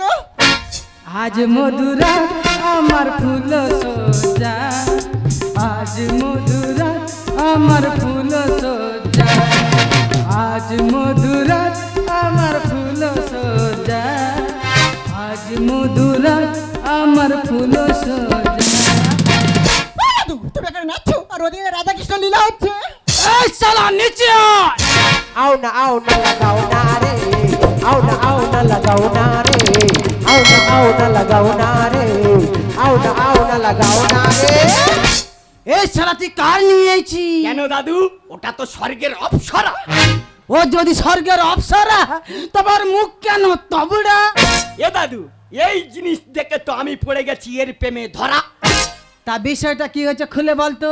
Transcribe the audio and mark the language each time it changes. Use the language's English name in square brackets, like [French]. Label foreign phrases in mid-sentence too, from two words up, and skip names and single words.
[Bangla] আজ মধুরাত আমার ফুল সজ্জা, আজ মধুরাত আমার ফুল সজ্জা, আজ মধুরাত আমার ফুল সজ্জা, আজ মধুরাত আমার ফুল সজ্জা। ও দাদু, তুমি এখানে নাচছো আর ওদিকে রাধা কৃষ্ণ লীলা হচ্ছে। এই শালা নিচে আয়। [Hindi] आओ ना लगाओ ना रे, आओ ना लगाओ ना रे, आओ ना लगाओ ना रे, आओ ना लगाओ ना रे। [Bangla] এই শালা তুই কার নিয়ে আইছি? কেন দাদু, ওটা তো স্বর্গের অপ্সরা। ও যদি স্বর্গের অপ্সরা, তোমার মুখ কেন তবড়া? এ দাদু, এই জিনিস দেখে তো আমি পড়ে গেছি এর প্রেমে ধরা। তা বিষয়টা কি হয়েছে খুলে বলতো।